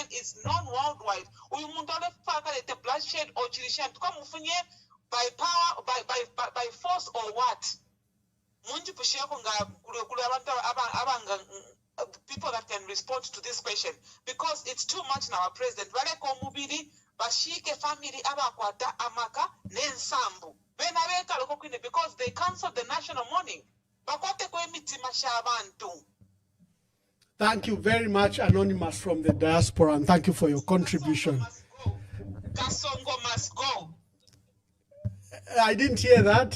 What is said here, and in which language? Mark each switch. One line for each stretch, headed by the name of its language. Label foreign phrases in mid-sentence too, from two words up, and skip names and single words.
English: It's known worldwide. Bloodshed or by power, by force or what? People that can respond to this question because it's too much now.
Bemba: President bashike family abakwata amaka nensambu
English: because they cancelled the national mourning. Thank you very much, Anonymous from the diaspora, and thank you for your contribution. Kasongo must go. I didn't hear that.